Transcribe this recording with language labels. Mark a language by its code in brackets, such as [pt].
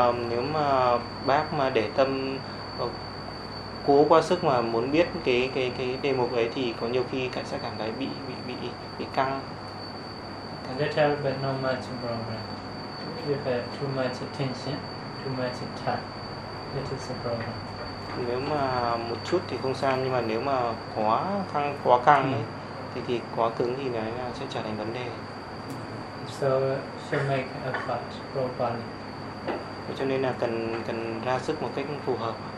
[vi] Nếu mà bác mà để tâm cố quá sức mà muốn biết cái đề mục ấy thì có nhiều khi cảnh sát cảm thấy bị căng. [en] And that helps, but not much problem. If you have too much attention, too much time, it is a problem. [vi] Nếu mà một chút thì không sao, nhưng mà nếu mà quá căng ấy, thì quá cứng thì đấy là sẽ trở thành vấn đề. [en] So to make effort properly. [vi] Cho nên là cần ra sức một cách phù hợp.